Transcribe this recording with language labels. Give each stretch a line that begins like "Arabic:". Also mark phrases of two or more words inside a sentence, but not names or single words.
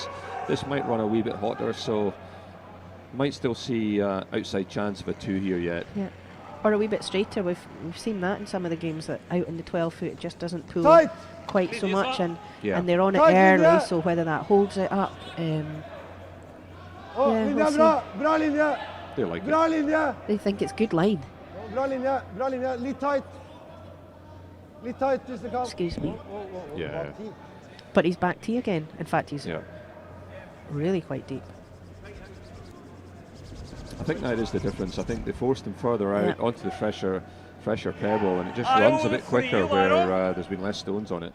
English: This might run a wee bit hotter, so might still see outside chance of a 2 here yet. yeah, or a wee bit straighter. We've seen that in some of the games, that out in the 12 foot it just doesn't pull Tight. quite so much, and Yeah. they're on it Tight, early. Linda. So whether that holds it up,
Norwegian: Å, Ja, linje, hva bra! Bra linje!
English: They like
Norwegian: Bra
English: it.
Norwegian: linje!
English: they think it's good line.
Norwegian: Bra linje! Bra linje! Litt tight! Litt tight hvis du kan.
English: Excuse me. Yeah.
Norwegian: Bak ti.
English: But he's back tee again. In fact, he's Yeah. really quite deep. I think that is the difference. I think they forced him further out Yeah. onto the fresher pebble, and it just runs a bit quicker where there's been less stones on it.